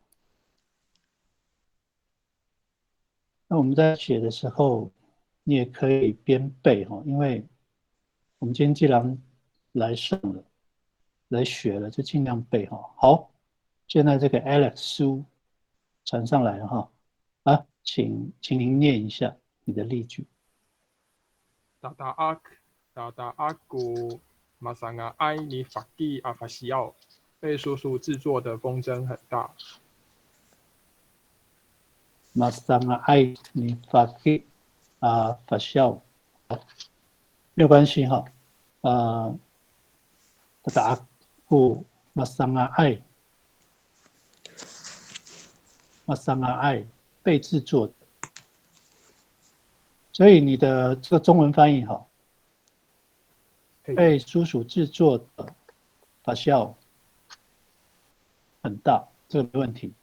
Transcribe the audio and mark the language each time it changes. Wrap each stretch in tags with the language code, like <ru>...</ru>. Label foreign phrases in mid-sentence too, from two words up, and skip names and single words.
<zh>那我们在写的时候，你也可以边背哈，因为我们今天既然来上了，来学了，就尽量背哈。好，现在这个 Alex 书传上来了哈，啊，请您念一下你的例句。</zh> <ami>Tata aku masanga ai ni faki afasiao，</ami> <zh>被叔叔制作的风筝很大。</zh> <ami>masanga ai ni faki afasiao，</ami> <zh>没有关系哈。</zh> <ami>Tata aku masanga ai</ami> <zh>被制作的。所以你的这个中文翻译哈，被叔叔制作的发酵很大，这个没问题。</zh>